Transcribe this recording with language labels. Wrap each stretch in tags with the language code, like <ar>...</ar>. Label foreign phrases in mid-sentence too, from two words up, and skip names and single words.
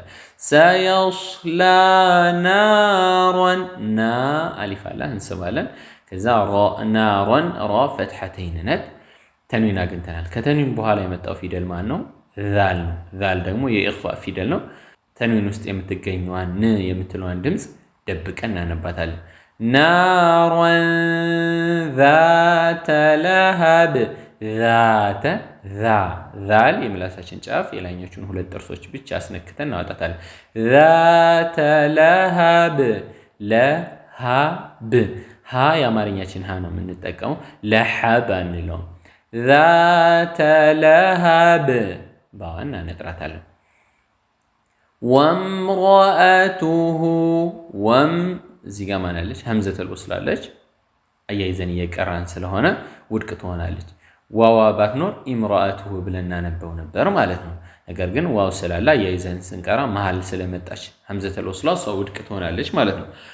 <am>ሰየስላ ናራን ና አሊፍ አለ እንስባለን ከዛ ናራን ራ ፈትሐተይን ነት ተንዊን አግኝተናል ከተንዊን በኋላ የመጣው ፊደል ማን ነው ዛል ነው ዛል ደግሞ የኢኽፋ ፊደል ነው ተንዊን ውስጥ የምትገኘዋን ን የምትለዋን ድምጽ ደብቀን እናነባታለን ናራን</am> <ar>ذات لهب ذات</ar> <am>ዛል የምላሳችን ጫፍ የላይኞቹን ሁለት ጥርሶች ብቻ አስነክተን እናወጣታለን</am> <ar>ذات لهب</ar> <am>ለሃብ ሃ የአማርኛችን ሃ ነው የምንጠቀመው ለሐብ አንለውም</am> <ar>ذات لهب</ar> <am>ባዋና ነጥራታለን ወምራአቱሁ ወም እዚህ ጋር ማናለች ሐምዘተል ወስል አለች አያይዘን እየቀራን ስለሆነ ውድቅ ትሆናለች ዋዋ ባትኖር ኢምራአቱሁ ብለን እናነበው ነበር ማለት ነው ነገር ግን ዋው ስላለ አያይዘን ስንቀራ መሃል ስለመጣች ሐምዘተል ወስል ሰው ውድቅ ትሆናለች ማለት ነው</am>